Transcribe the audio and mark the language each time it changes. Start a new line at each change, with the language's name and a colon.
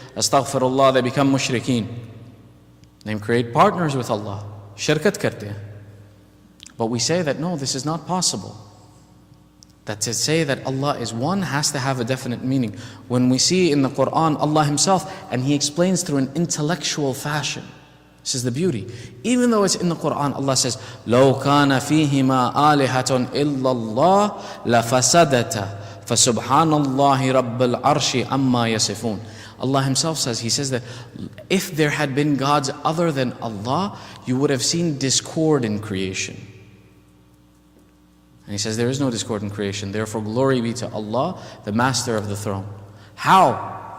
English: Astaghfirullah, they become mushrikeen. They create partners with Allah.
Urdu: Shirkat karte hain.
English: But we say that no, this is not possible. That to say that Allah is one has to have a definite meaning. When we see in the Quran Allah Himself, and He explains through an intellectual fashion. This is the beauty. Even though it's in the Quran, Allah says,
Arabic: لَوْ كَانَ فِيهِمَا آلِهَةٌ إِلَّا اللَّهِ لَفَسَدَتَا فَسُبْحَانَ اللَّهِ رَبِّ الْعَرْشِ عَمَّا يَصِفُونَ.
English: Allah Himself says, He says that if there had been gods other than Allah, you would have seen discord in creation. And He says there is no discord in creation. Therefore, glory be to Allah, the Master of the throne. How?